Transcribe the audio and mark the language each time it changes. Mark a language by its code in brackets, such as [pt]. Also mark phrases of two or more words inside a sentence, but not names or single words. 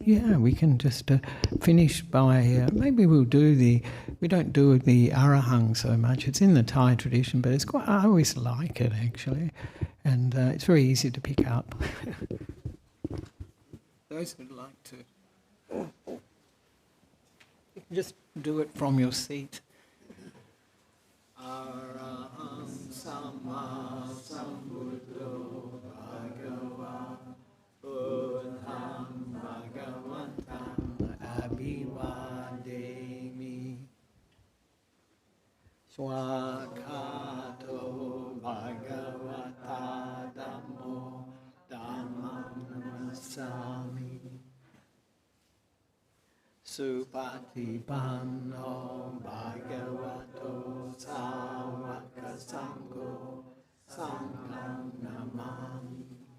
[en] Yeah, we can just finish by, maybe we don't do the arahang so much. It's in the Thai tradition, but I always like it actually. And it's very easy to pick up. Those who'd like to, you can just do it from your seat. [pi] Araham Samma Sambuddho Bhagava Buddham Bhagavantam Abhivademi Swakato Bhagavata Dhammo Dhammam Namasami Supatipanno Bhagavato Sāvaka Sangho Sangham Namami